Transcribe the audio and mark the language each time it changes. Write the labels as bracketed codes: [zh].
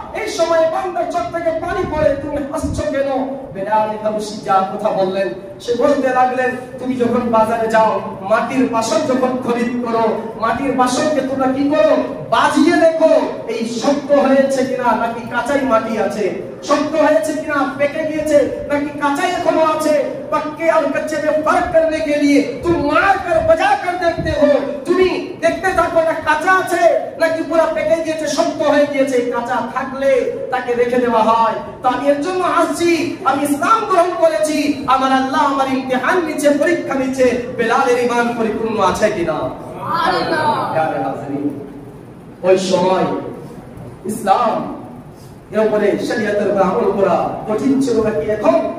[bn] এই সময় বান্দার চোখ থেকে পানি পড়ে, তুমি হাসছো কেন? বিলাল হাবশি যা কথা বললেন সে বলতে লাগলেন, তুমি যখন বাজারে যাও, মাটির বাসন যখন খরিদ করো, মাটির বাসনকে তোমরা কি করো? বাজিয়ে দেখো এই শক্ত হয়েছে কিনা নাকি কাঁচাই মাটি আছে, শক্ত হয়েছে কিনা পেকে গিয়েছে নাকি কাঁচাই এখনো আছে। [hi] पक्के और कच्चे में फर्क करने के लिए तुम मार कर बजा कर देखते हो, [bn] তুমি দেখতে থাকো না কাঁচা আছে নাকি পুরো পেকে গিয়েছে, শক্ত হয়ে গিয়েছে। কাঁচা থাকলে তাকে রেখে দেওয়া হয়। তো আমি এর জন্য আসছি, আমি ইসলাম গ্রহণ করেছি, আমার আল্লাহ আমার ইমতিহান নিচ্ছে, পরীক্ষা নিচ্ছে, বেলালের ঈমান পরিপূর্ণ আছে কিনা। সুবহানাল্লাহ। ওই সময় ইসলাম এর উপরে শরীয়তের উপর আমল করা কঠিন ছিল নাকি এখন?